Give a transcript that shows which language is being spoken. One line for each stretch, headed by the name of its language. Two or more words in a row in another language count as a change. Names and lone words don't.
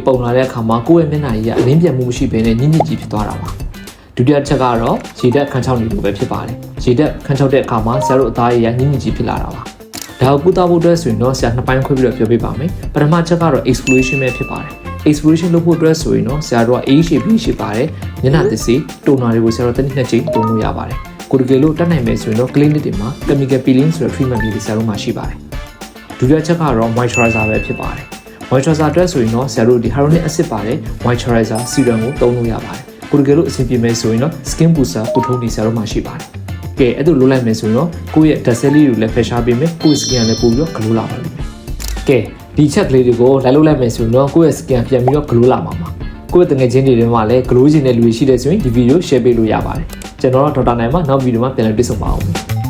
Burmese: ပုံလာတဲ့အခါမှာကိုယ့်ရဲ့မျက်နှာကြီးကအလင်းပြတ်မှုမရှိဘဲနဲ့ညစ်ညစ်ကြီးဖြစ်သွားတာပါဒုတိယချက်ကတော့ရေဓာတ်ခန်းချောက်နေလို့ပဲဖြစ်ပါတယ်ရေဓာတ်ခန်းချောက်တဲ့အခါမှာဆရာတို့အသားရည်ညစ်ညစ်ကြီးဖြစ်လာတာပါဒါကိုကုသဖို့အတွက်ဆိုရင်တော့ ဆရာနှစ်ပိုင်းခွဲပြီးတော့ပြောပြပါမယ်ပထမချက်ကတော့ exfoliation ပဲဖြစ်ပါတယ် exfoliation လုပ်ဖို့အတွက်ဆိုရင်တော့ဆရာတို့က AH ရှိပါတယ်မျက်နှာသစ်စေးတိုနာတွေကိုဆရာတို့တစ်နှစ်ချိန် သုံးလို့ရပါတယ်ကိုတကယ်လို့တတ်နိုင်မယ်ဆိုရင်တော့ clinic တွေမှာ
English: chemical peeling
Burmese: ဆိုတဲ့ treatment လေးတွေဆရာတို့မှာရှိပါတယ်ဒုတိယချက်ကတော့ moisturizer ပဲဖြစ်ပါတယ် moisturizer အတွက်ဆိုရင်တော့ဆရာတို့ဒီ
English: hyaluronic acid
Burmese: ပါတယ်
English: moisturizer serum
Burmese: ကိုသုံးလို့ရပါတယ်ကိုတကယ်လို့အဆင်ပြေမယ်ဆိုရင်တော့
English: skin booster
Burmese: ကုထုံးတွေဆရာတို့မှာရှိပါတယ်ကဲအဲ့ဒါလိုလိုက်မယ်ဆိုရင်တော့ကိုယ့်ရဲ့
English: dead cell
Burmese: လေးတွေကိုလည်းဖယ်ရှားပေးမယ်ကိုယ့် skin ကလည်းပို့ပြီးတော့ glow လာပါလိမ့်မယ်ကဲဒီချက်ကလေးတွေကိုလိုက်လုပ်လိုက်မယ်ဆိုရင်တော့ကိုယ့်ရဲ့ skin ပြန်ပြီးတော့ glow လာမှာပါကိုယ့်ရဲ့တငယ်ချင်းတွေထဲမှာလည်း glow ရှင်တဲ့လူတွေရှိတဲ့ဆိုရင်ဒီဗီဒီယို share ပေးလို့ရပါတယ်ကျွန်တော်တော့ဒေါက်တာနိုင်မှာနောက်ဗီဒီယိုမှာပြန်လည်တွေ့ဆုံပါအောင်